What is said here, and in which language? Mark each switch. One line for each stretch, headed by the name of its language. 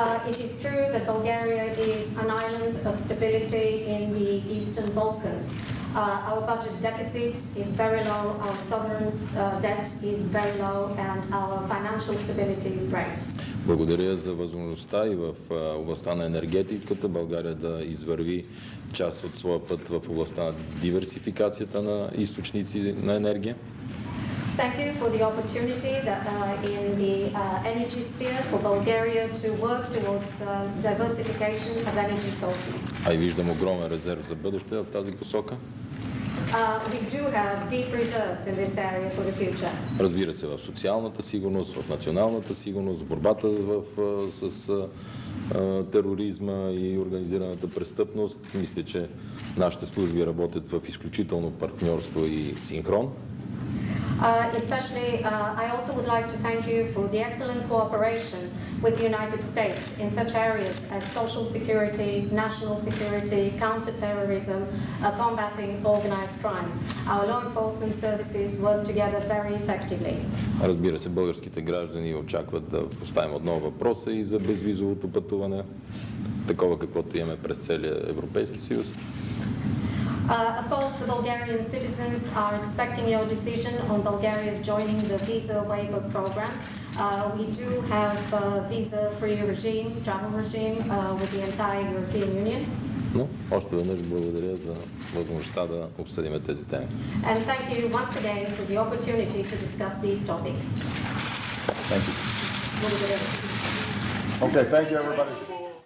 English: It is true that Bulgaria is an island of stability in the Eastern Balkans. Our budget deficit is very low, our sovereign debt is very low, and our financial stability is great.
Bulgarian: Благодаря за възможността и в областта на енергетиката България да извърви част от своя път в областта на диверсификацията на източници на енергия.
English: Thank you for the opportunity that in the energy sphere for Bulgaria to work towards diversification of energy sources.
Bulgarian: А и виждам огромен резерв за бъдеще в тази посока.
English: We do have deep reserves in this area for the future.
Bulgarian: Разбира се, в социалната сигурност, в националната сигурност, в борбата с тероризма и организираната престъпност. Мисля, че нашите служби работят в изключително партньорство и синхрон.
English: Especially, I also would like to thank you for the excellent cooperation with the United States in such areas as social security, national security, counterterrorism, combating organized crime. Our law enforcement services work together very effectively.
Bulgarian: Разбира се, българските граждани очакват да поставим отново въпроса и за безвизовото пътуване, такова каквото имаме през целия Европейски съюз.
English: Of course, the Bulgarian citizens are expecting your decision on Bulgaria's joining the visa waiver program. We do have a visa-free regime, travel regime with the entire European Union.
Bulgarian: Но още веднъж благодаря за възможността да обсъдим тези теми.
English: And thank you once again for the opportunity to discuss these topics. Thank you.
Bulgarian: Благодаря.
English: Okay, thank you, everybody.